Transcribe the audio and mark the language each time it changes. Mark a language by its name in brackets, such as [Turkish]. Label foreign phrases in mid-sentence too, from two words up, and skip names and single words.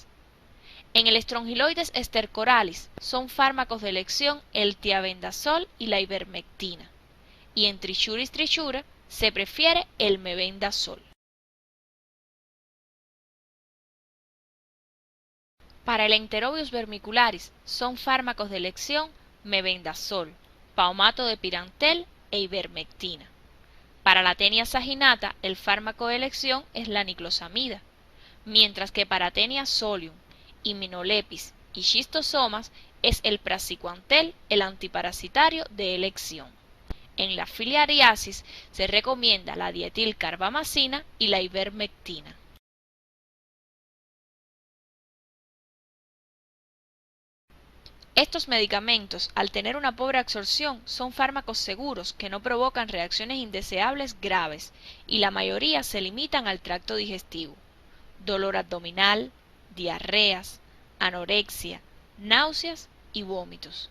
[Spanish] En el Strongyloides stercoralis son fármacos de elección el tiabendazol y la ivermectina, y en Trichuris trichura se prefiere el mebendazol. Para el Enterobius vermicularis son fármacos de elección mebendazol, paumato de pirantel e ivermectina. Para la Taenia saginata el fármaco de elección es la niclosamida, mientras que para Taenia solium, Hypnolepis y schistosomas es el praziquantel el antiparasitario de elección. En la filariasis se recomienda la dietilcarbamazina y la ivermectina. Estos medicamentos, al tener una pobre absorción, son fármacos seguros que no provocan reacciones indeseables graves y la mayoría se limitan al tracto digestivo: dolor abdominal, diarreas, anorexia, náuseas y vómitos.